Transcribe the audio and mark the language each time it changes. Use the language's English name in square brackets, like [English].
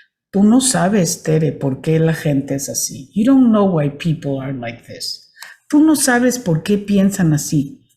[Spanish] Tú no sabes, Tere, por qué la gente es así. [English] You don't know why people are like this. [Spanish] Tú no sabes por qué piensan así.